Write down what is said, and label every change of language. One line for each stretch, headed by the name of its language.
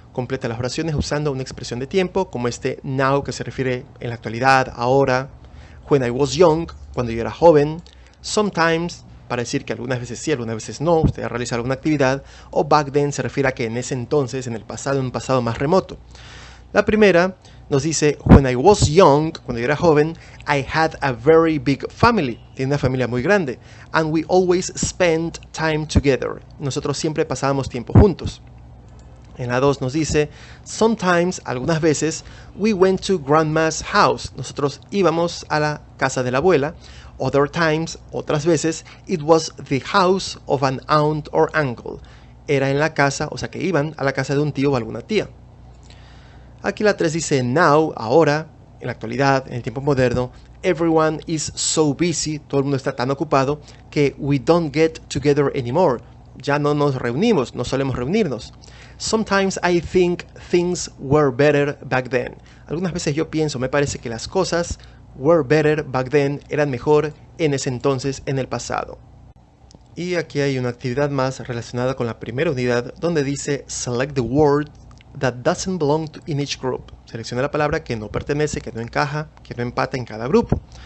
Spanish: Completa las oraciones usando una expresión de tiempo, como este now, que se refiere en la actualidad, ahora,
English: when I was young,
Spanish: cuando yo era joven, sometimes, para decir que algunas veces sí, algunas veces no, usted ha realizado alguna actividad, o
English: back then
Spanish: se refiere a que en ese entonces, en el pasado, en un pasado más remoto. La primera nos dice,
English: when I was young,
Spanish: cuando yo era joven,
English: I had a very big family.
Spanish: Tiene una familia muy grande.
English: And we always spent time together.
Spanish: Nosotros siempre pasábamos tiempo juntos. En la 2 nos dice,
English: sometimes,
Spanish: algunas veces,
English: we went to grandma's house.
Spanish: Nosotros íbamos a la casa de la abuela.
English: Other times,
Spanish: otras veces,
English: it was the house of an aunt or uncle.
Spanish: Era en la casa, o sea que iban a la casa de un tío o alguna tía. Aquí la 3 dice now, ahora, en la actualidad, en el tiempo moderno,
English: everyone is so busy,
Spanish: todo el mundo está tan ocupado, que
English: we don't get together anymore.
Spanish: Ya no nos reunimos, no solemos reunirnos.
English: Sometimes I think things were better back then.
Spanish: Algunas veces yo pienso, me parece que las cosas
English: were better back then,
Spanish: eran mejor en ese entonces, en el pasado. Y aquí hay una actividad más relacionada con la primera unidad, donde dice
English: select the word that doesn't belong to in each group.
Spanish: Selecciona la palabra que no pertenece, que no encaja, que no empata en cada grupo.